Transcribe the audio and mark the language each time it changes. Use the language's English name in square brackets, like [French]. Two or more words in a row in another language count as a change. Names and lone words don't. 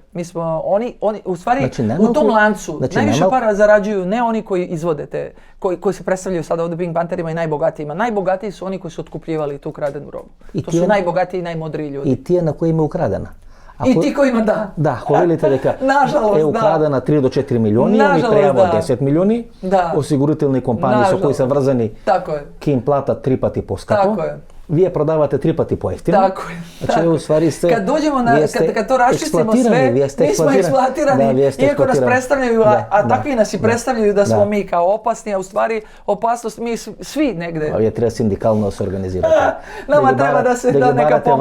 [Serbian] Mi smo, oni u stvari znači, u tom lancu najviše para zarađuju ne oni koji izvode te, koji se predstavljaju sada ovdje Pink Pantherima i najbogatijima. Najbogatiji su oni koji su otkupljivali tu ukradenu robu. To su najbogatiji i najmodriji ljudi. I tije na kojima je ukradena. I ti kojima da. [Macedonian] Да, ако велите дека е украдена 3 до 4 милиони, они треба 10 милиони, осигурителни компании со кои се врзани, ки им платат 3 пати поскапо. Вие продавате 3 пати поевтино. [Serbian] Tako je. Znači, u stvari ste... Kad dođemo kad to raščistimo sve, mi smo eksploatirani, iako nas predstavljaju, a takvi nas i predstavljaju da smo mi kao opasni, a u stvari opasnost mi svi negde. A vi treba sindikalno se organizirati. Nama treba da se da neka pomoć.